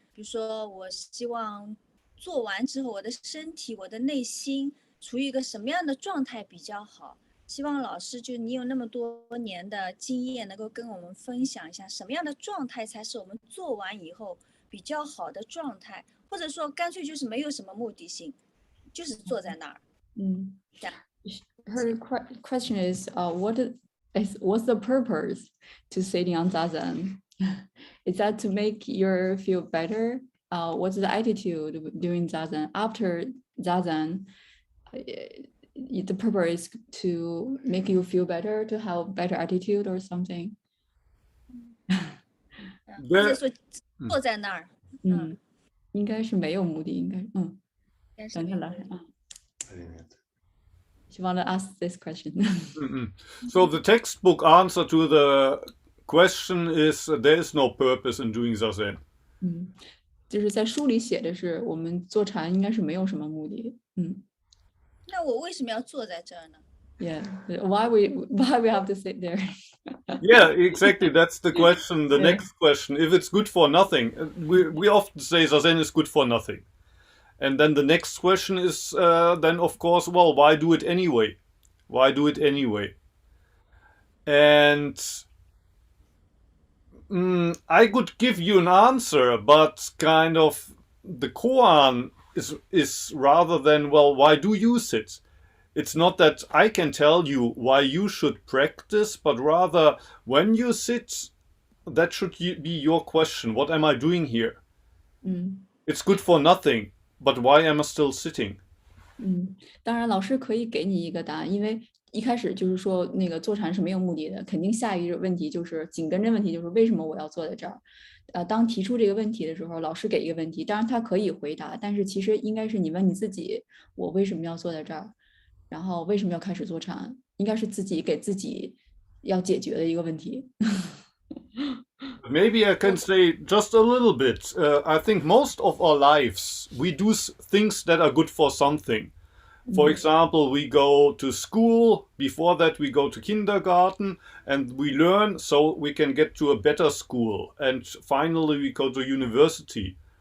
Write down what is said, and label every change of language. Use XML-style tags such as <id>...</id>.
<zh>比如说，我希望做完之后，我的身体、我的内心处于一个什么样的状态比较好？希望老师，就你有那么多年的经验，能够跟我们分享一下，什么样的状态才是我们做完以后比较好的状态，或者说干脆就是没有什么目的性，就是坐在那儿。</zh> <en>Her question is, what's the purpose to sitting on Zazen? Is that to make you feel better? What's the attitude during Zazen? After Zazen, the purpose is to make you feel better, to have better attitude or something.</en> <zh>或者说坐在那儿。应该是没有目的，应该等着来啊。</zh> <en>She want to ask this question. So the textbook answer to the question is there is no purpose in doing Zazen.</en> <zh>就是在书里写的是我们坐禅应该是没有什么目的。那我为什么要坐在这儿呢？</zh> <en>Yeah, why we have to sit there? Yeah, exactly. That's the question. The next question: if it's good for nothing, we often say Zazen is good for nothing, and then the next question is then of course, well, why do it anyway? Why do it anyway? And I could give you an answer, but kind of the koan is rather than, well, why do you sit? It's not that I can tell you why you should practice, but rather when you sit, that should be your question. What am I doing here? It's good for nothing, but why am I still sitting?</en> <zh>当然老师可以给你一个答案，因为一开始就是说那个坐禅是没有目的的，肯定下一个问题就是紧跟着问题就是为什么我要坐在这儿。当提出这个问题的时候，老师给一个问题，当然他可以回答，但是其实应该是你问你自己，我为什么要坐在这儿，然后为什么要开始坐禅，应该是自己给自己要解决的一个问题。</zh> <en>Maybe I can say just a little bit. I think most of our lives we do things that are good for something. For example, we go to school, before that we go to kindergarten, and we learn so we can get to a better school, and finally we go to university.</en>